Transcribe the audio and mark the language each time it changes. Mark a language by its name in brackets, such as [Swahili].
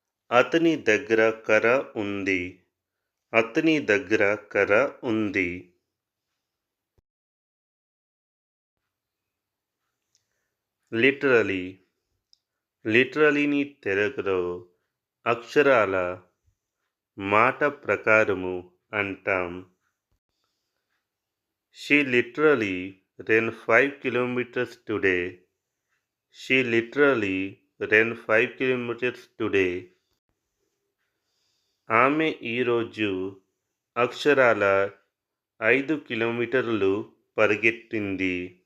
[Telugu] అతని దగ్గర కర్ర ఉంది. అతని దగ్గర కర్ర ఉంది. [English] Literally. [Telugu] లిటరలీని తెలుగులో అక్షరాల, మాట ప్రకారము అంటాం. [English] She literally ran 5 kilometers today. She literally ran 5 kilometers today. [Telugu] ఆమె ఈరోజు అక్షరాల 5 కిలోమీటర్లు పరిగెత్తింది.